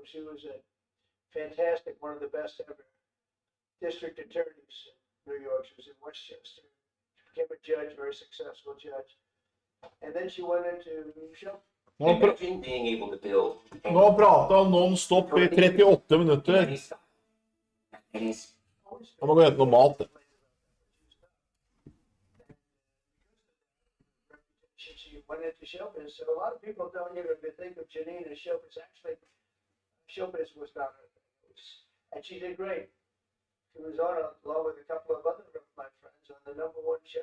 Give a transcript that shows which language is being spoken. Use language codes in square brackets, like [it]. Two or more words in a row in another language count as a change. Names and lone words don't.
[en] She was a fantastic, one of the best ever district attorneys in New York. She was in Westchester. She became a judge, very successful judge. And then she went into show. [no] Nå [en] being able to build [no] prata han non-stop i 38 minutter. Han må gå og hente noe mat. [en] She went into showbiz, so a lot of people don't even think of Janine as showbiz. Actually, showbiz was not her thing. And she did great. She was on, along with a couple of other of my friends, on the #1 show.